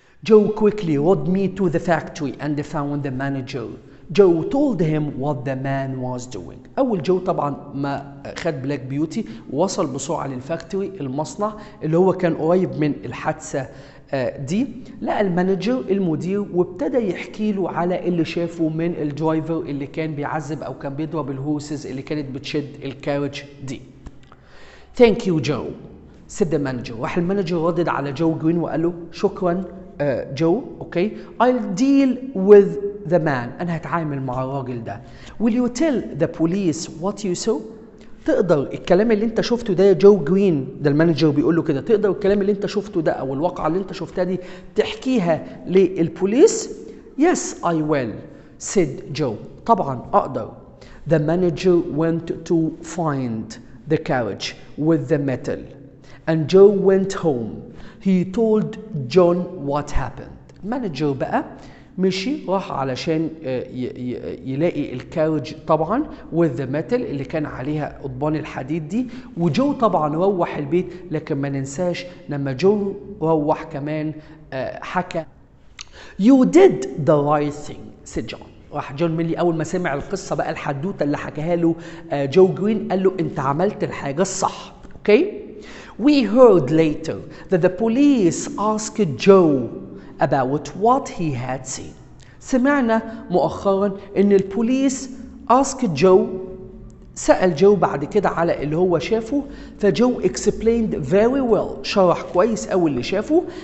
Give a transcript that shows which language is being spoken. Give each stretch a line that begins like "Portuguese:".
English: Joe quickly rode me to the factory and found the manager. Joe told him what the man was doing.
Arabic: أول جو طبعا ما خد بلاك بيوتي ووصل بسرعة للفاكتوري المصنع اللي هو كان قريب من الحادثة دي، لقى المانجر المدير وابتدى يحكي له على اللي شافه من الدرايفر اللي كان بيعذب أو كان بيضرب الهورسز اللي كانت بتشد الكارج دي.
English: Thank you Joe said the manager.
Arabic: راح المانجر ردد على جو جرين وقال له شكرا جو،
English: I'll deal with the man،
Arabic: أنا هتعامل مع الراجل ده.
English: Will you tell the police what you saw؟
Arabic: تقدر الكلام اللي انت شفته ده يا جو جرين، ده المانجر بيقول له كده، تقدر الكلام اللي انت شفته ده او الواقعة اللي انت شفتها دي تحكيها للبوليس؟
English: Yes I will said Joe.
Arabic: طبعا أقدر.
English: The manager went to find the carriage with the metal and Joe went home. He told John what happened.
Arabic: المانجر بقى مشي راح علشان يلاقي الكارج طبعا
English: with the metal
Arabic: اللي كان عليها قضبان الحديد دي، وجو طبعا روح البيت، لكن ما ننساش لما جو روح كمان حكى
English: You did the right thing said John.
Arabic: راح جون ميلي اول ما سمع القصه بقى الحدوته اللي حكاها له جو جرين قال له انت عملت الحاجه الصح.
English: We heard later that the police asked Joe about what he had seen.
Arabic: سمعنا مؤخرا ان البوليس
English: asked Joe،
Arabic: سأل جو بعد كده على اللي هو شافه، فجو
English: explained very well،
Arabic: شرح كويس أوي اللي شافه.